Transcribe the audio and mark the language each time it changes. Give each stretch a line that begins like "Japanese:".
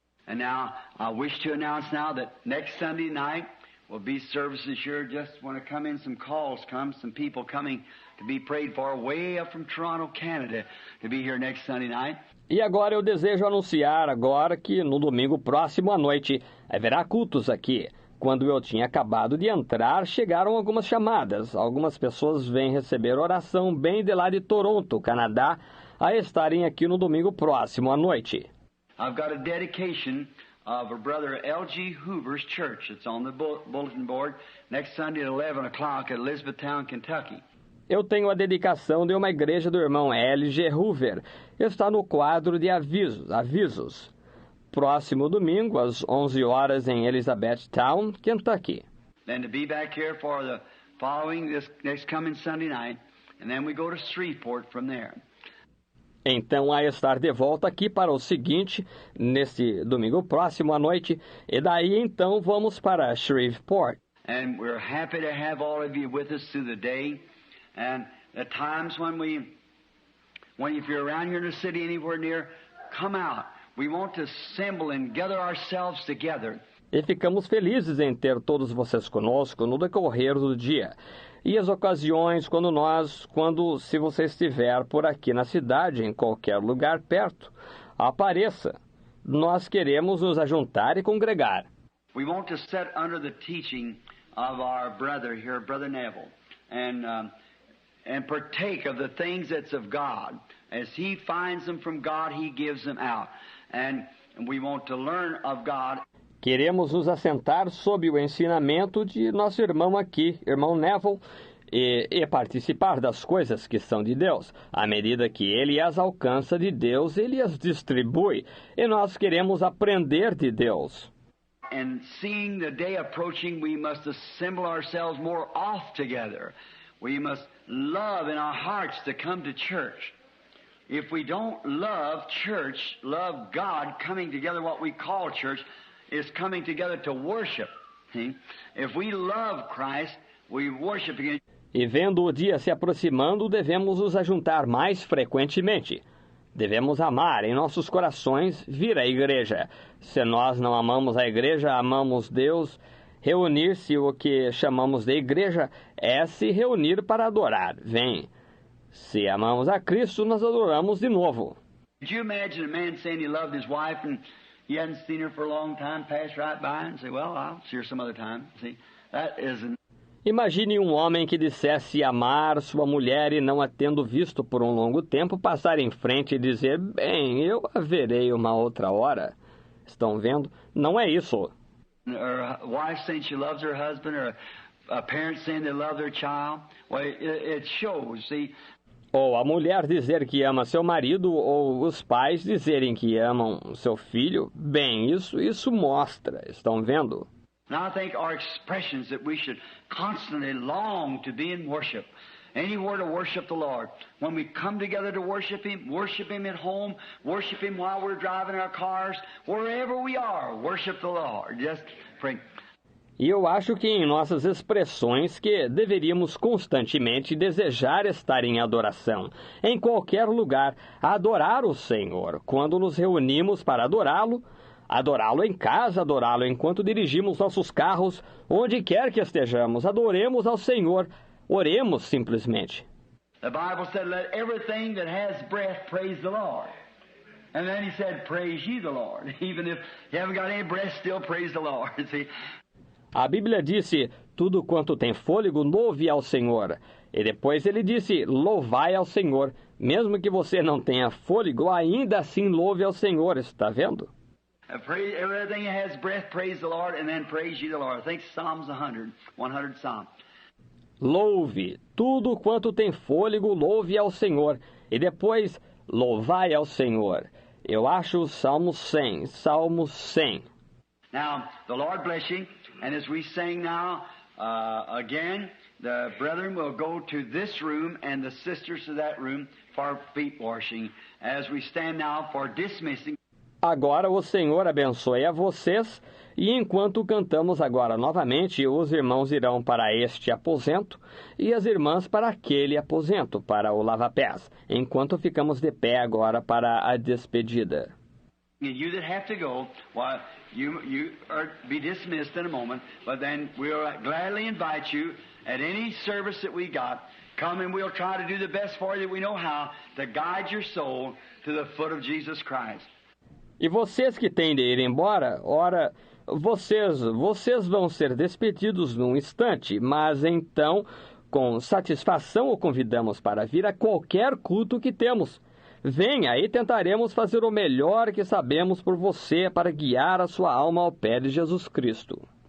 English: And now, I wish to announce now that next Sunday night will be services here. Just want to come in, some calls come, some people coming to be prayed for way up from Toronto, Canada, to be here next Sunday night.
Portuguese: E agora eu desejo anunciar agora que no domingo próximo à noite haverá cultos aqui. Quando eu tinha acabado de entrar, chegaram algumas chamadas. Algumas pessoas vêm receber oração bem de lá de Toronto, Canadá, a estarem aqui no domingo próximo à noite.
English: I've got a dedication of a brother L.G. Hoover's church. It's on the bulletin board next Sunday at 11 o'clock at Elizabethtown, Kentucky.
Portuguese: Eu tenho a dedicação de uma igreja do irmão L.G. Hoover. Está no quadro de avisos. Próximo domingo, às 11 horas, em Elizabethtown, Kentucky.
English: Then to be back here for the following, this next coming Sunday night, and then we go to Shreveport from there.
Portuguese: Então, a estar de volta aqui para o seguinte, neste domingo próximo à noite, e daí então vamos para Shreveport.
English: And we're happy to have all of you with us through the day. And at times when if you're around here in the city anywhere near, come out. We want to assemble and gather ourselves together.
Portuguese: E ficamos felizes em ter todos vocês conosco no decorrer do dia. E as ocasiões se você estiver por aqui na cidade, em qualquer lugar perto, apareça. nós queremos nos ajuntar e congregar.
English: We want to sit under the teaching of our brother here, Brother Neville, and partake of the things that's of God. As he finds them from God, he gives them out. And we want to learn of God.
Portuguese: Queremos nos assentar sob o ensinamento de nosso irmão aqui, irmão Neville, e participar das coisas que são de Deus. À medida que ele as alcança de Deus, ele as distribui. E nós queremos aprender de Deus.
English: And seeing the day approaching, we must assemble ourselves more oft together. We must love in our hearts to come to church. If we don't love church, love God, coming together, what we call church, is coming together to worship. See? If we love Christ, we worship again.
Portuguese: E vendo o dia se aproximando, devemos nos ajuntar mais frequentemente. Devemos amar em nossos corações vir à igreja. Se nós não amamos a igreja, amamos Deus. Reunir-se, o que chamamos de igreja, é se reunir para adorar. Vem. Se amamos a Cristo, nós adoramos de novo.
English: Could you imagine a man saying he loved his wife and he hadn't seen her for a long time, pass right by and say, well, I'll see her some other time. See, that isn't.
Portuguese: Imagine um homem que dissesse amar sua mulher e não a tendo visto por um longo tempo passar em frente e dizer, bem, eu a verei uma outra hora. Estão vendo? Não é isso.
English: Or a wife saying she loves her husband, or a parent saying they love their child. Well, it shows, see.
Portuguese: Ou a mulher dizer que ama seu marido, ou os pais dizerem que amam seu filho. Bem, isso mostra. Estão vendo?
English: And I think our expressions that we should constantly long to be in worship. Anywhere to worship the Lord. When we come together to worship Him at home, worship Him while we're driving our cars, wherever we are, worship the Lord. Just pray.
Portuguese: E eu acho que em nossas expressões que deveríamos constantemente desejar estar em adoração, em qualquer lugar, adorar o Senhor, quando nos reunimos para adorá-lo em casa, adorá-lo enquanto dirigimos nossos carros, onde quer que estejamos, adoremos ao Senhor, oremos simplesmente.
English: The Bible said, let everything that has breath praise the Lord. And then he said, praise ye the Lord. Even if you haven't got any breath, still praise the Lord. See?
Portuguese: A Bíblia disse, tudo quanto tem fôlego, louve ao Senhor. E depois ele disse, louvai ao Senhor. Mesmo que você não tenha fôlego, ainda assim louve ao Senhor. Está vendo?
English: Everything that has breath, praise the Lord, and then praise ye the Lord. I think Psalms 100 Psalm.
Portuguese: Louve, tudo quanto tem fôlego, louve ao Senhor. E depois, louvai ao Senhor. Eu acho o Salmo 100.
English: Now, the Lord bless you. And as we sing now, again, the brethren will go to this room and the sisters to that room for feet washing. As we stand now for dismissing.
Portuguese: Agora o Senhor abençoe a vocês, e enquanto cantamos agora novamente, os irmãos irão para este aposento e as irmãs para aquele aposento, para o lava-pés, enquanto ficamos de pé agora para a despedida.
English: You that have to go, well, you are be dismissed in a moment, but then we'll gladly invite you at any service that we got. Come and we'll try to do the best for you that we know how to guide your soul to the foot of Jesus Christ.
Portuguese: E vocês que têm de ir embora, ora, vocês vão ser despedidos num instante, mas então, com satisfação, o convidamos para vir a qualquer culto que temos. Venha e tentaremos fazer o melhor que sabemos por você para guiar a sua alma ao pé de Jesus Cristo.